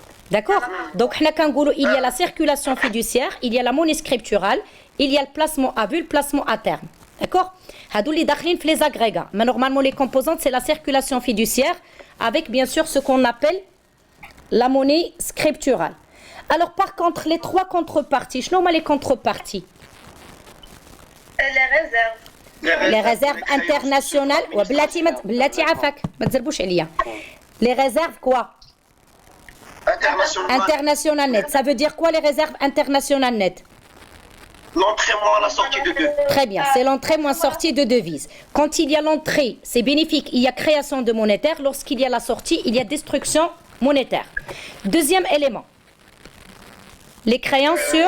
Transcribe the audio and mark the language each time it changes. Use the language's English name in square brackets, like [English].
[French] D'accord? Donc, il y a la circulation fiduciaire, il y a la monnaie scripturale, il y a le placement à vue, le placement à terme. D'accord? Les agrégats. Mais normalement, les composantes, c'est la circulation fiduciaire avec bien sûr ce qu'on appelle la monnaie scripturale. Alors par contre, les trois contreparties, [Arabic] شنو هما [French] les contreparties? Les réserves. Les réserves internationales [Arabic] بلاتي عافاك ما تزربوش عليا. [French] Les réserves quoi? Internationales nettes. Ça veut dire quoi les réserves internationales nettes? L'entrée moins la sortie de deux. Très bien, c'est l'entrée moins sortie de devises. Quand il y a l'entrée, c'est bénéfique, il y a création de monétaire. Lorsqu'il y a la sortie, il y a destruction monétaire. Deuxième élément, les créances